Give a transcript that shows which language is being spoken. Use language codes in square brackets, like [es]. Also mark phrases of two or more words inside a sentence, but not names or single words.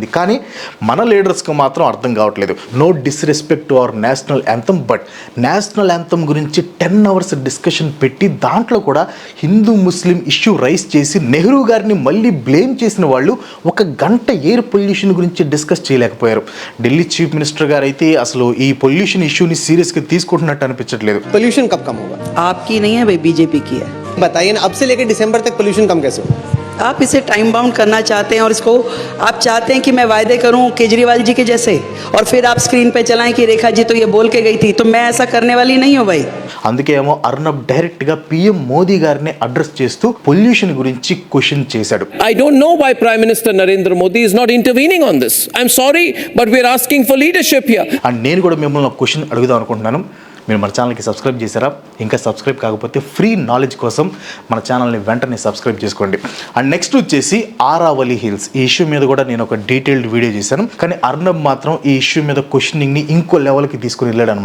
[te] కానీ మన లీడర్స్కి మాత్రం అర్థం కావట్లేదు. [en] No disrespect to our national anthem, but national anthem [te] గురించి 10 hours డిస్కషన్ పెట్టి దాంట్లో కూడా హిందూ ముస్లిం ఇష్యూ రైస్ చేసి నెహ్రూ గారిని మళ్ళీ బ్లేమ్ చేసిన వాళ్ళు 1 గంట [en] air pollution [te] గురించి డిస్కస్ చేయలేకపోయారు. ఢిల్లీ [en] Chief Minister [te] గారు అయితే అసలు ఈ పొల్యూషన్ ఇష్యూని సీరియస్గా తీసుకుంటున్నట్టు అనిపించట్లేదు. [hi] पोल्यूशन कब कम होगा? आपकी नहीं है भाई, बीजेपी की है. बताइए ना, अब से लेकर दिसंबर तक पोल्यूशन कम कैसे होगा? आप इसे [en] time bound [hi] करना चाहते हैं और इसको आप चाहते हैं कि मैं वायदे करूं केजरीवाल जी के जैसे और फिर आप स्क्रीन पे चलाएं कि रेखा जी तो ये बोल के गई थी, तो मैं ऐसा करने वाली नहीं हूं भाई. [te] అందుకే ఏమో అర్నబ్ డైరెక్ట్ గా PM మోదీ గారిని అడ్రస్ చేస్తూ పొల్యూషన్ గురించి క్వశ్చన్ చేశాడు. [en] I don't know why Prime Minister Narendra Modi is not intervening on this. I'm sorry, but we're asking for leadership here. [te] అండ్ నేను కూడా మిమ్మల్ని క్వశ్చన్ అడుగుదాం అనుకుంటున్నాను. మీరు మన ఛానల్కి సబ్స్క్రైబ్ చేశారా? ఇంకా సబ్స్క్రైబ్ కాకపోతే [en] free knowledge [te] కోసం మన ఛానల్ని వెంటనే సబ్స్క్రైబ్ చేసుకోండి. అండ్ నెక్స్ట్ వచ్చేసి ఆరావళి హిల్స్. ఈ ఇష్యూ మీద కూడా నేను ఒక [en] detailed video [te] చేశాను, కానీ అర్నబ్ మాత్రం ఈ ఇష్యూ మీద క్వశ్చనింగ్ని ఇంకో లెవెల్కి తీసుకుని వెళ్ళాడు అనమాట.